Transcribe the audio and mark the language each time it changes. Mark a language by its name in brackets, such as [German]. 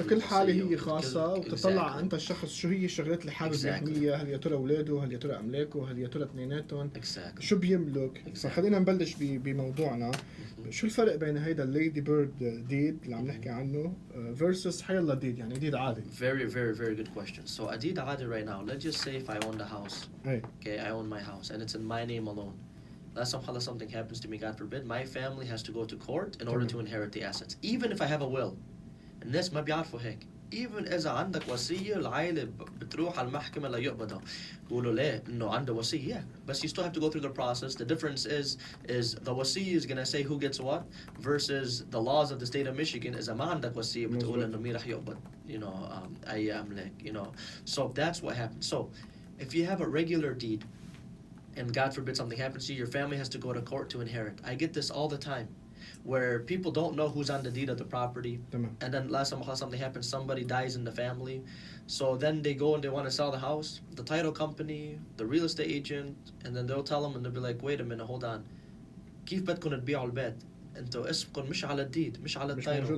[Arabic] كل حالة هي خاصة وتطلع أنت الشخص شو هي الشغلات اللي حابب يحميها. هل يا ترى أولاده، هل يا ترى أملاكه، هل يا ترى اثنيناتهم شو بيملك. فخلينا نبلش بموضوعنا. شو الفرق بين هيدا الليدي بيرد ديد اللي عم نحكي عنه versus حيلا ديد يعني ديد عادي؟ [English] Very, very, very good question. So a deed عادي right now, let's just say if I own the house, okay, I own my house and it's in my name alone. Last time something happens to me, God forbid, my family has to go to court in order to inherit the assets. Even if I have a will. [Arabic] الناس ما بيعرفوا هيك. Even إذا عندك وصية العائلة بتروح على المحكمة ليقبضها. بيقولوا ليه؟ إنه عنده وصية. [English] But you still have to go through the process. The difference is the وصية is gonna say who gets what versus the laws of the state of Michigan. [Arabic] إذا ما عندك وصية بتقول إنه مين رح يقبض. أي أملاك. [English] So that's what happens. So if you have a regular deed, and God forbid something happens to you, your family has to go to court to inherit. I get this all the time, where people don't know who's on the deed of the property, and then last time something happens, somebody dies in the family, so then they go and they want to sell the house, the title company, the real estate agent, and then they'll tell them and they'll be like, wait a minute, hold on, [Arabic] كيف بدكم تبيعوا البيت؟ انتوا اسمكم مش على الديد، مش على التايتل،